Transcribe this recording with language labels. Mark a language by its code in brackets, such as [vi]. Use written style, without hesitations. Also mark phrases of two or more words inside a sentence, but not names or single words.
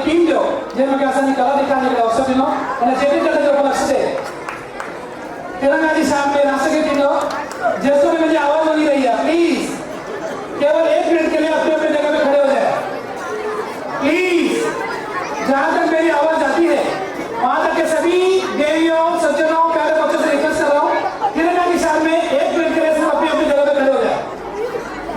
[sd] टीम जो जंहिंमें असांजी कला ॾेखारण जो अवसर ॾिनो, हिन चेटीचंड जो उपलक्ष्य ते [hi] तिरंगा की शान में [sd] राष्ट्रगीत थींदो। जेसिताईं मुंहिंजी आवाज़ वञी [hi] रही है, प्लीज केवल 1 मिनट के लिए अपनी अपनी जगह पे खड़े हो जाए प्लीज। जहां तक मेरी आवाज जाती है वहां तक के सभी देवियों, सज्जनों, प्यारे बच्चों से रिक्वेस्ट कर रहा हूँ, तिरंगा की शान में 1 मिनट के लिए सिर्फ अपनी अपनी जगह पे खड़े हो जाए।